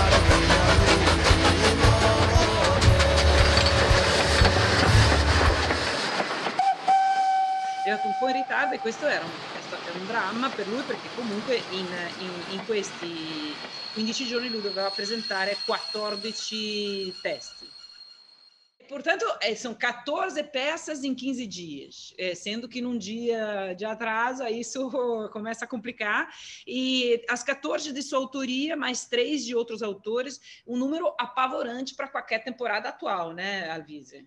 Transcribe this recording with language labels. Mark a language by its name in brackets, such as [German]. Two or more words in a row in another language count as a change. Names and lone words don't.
[Italian] Era un po' in ritardo, e questo è stato un dramma per lui, perché comunque in questi 15 giorni lui doveva presentare 14 testi. [Portuguese] Portanto, são 14 peças em 15 dias, sendo que num dia de atraso isso começa a complicar, e as 14 de sua autoria, mais 3 de outros autores, um número apavorante para qualquer temporada atual, né, Alvise?